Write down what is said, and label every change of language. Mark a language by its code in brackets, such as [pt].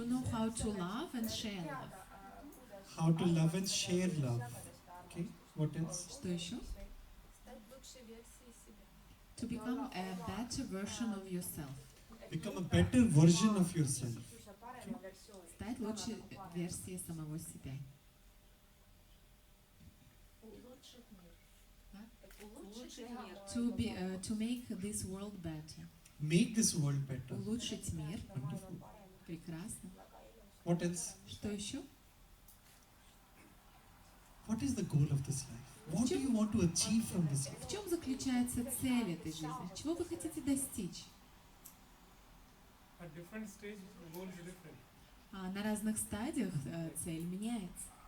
[en] how to love and share love. How to love and share love. Okay, what else? [ru] Что еще? Стать лучшей версией себя. [en] To become a better version of yourself. Become a better version of yourself. [ru] Стать лучшей версией самого себя. Улучшить мир. Да? Улучшить мир. [en] To make this world better. Make this world better. [ru] Улучшить мир. [en] Wonderful. [ru] Прекрасно. [en] What else? [ru] Что еще? [en] What is the goal of this life? What do you want to achieve from this life? [ru] В чем заключается цель этой жизни? Чего вы хотите достичь? [en] At different stage, goal is different. [ru] На разных стадиях цель меняется.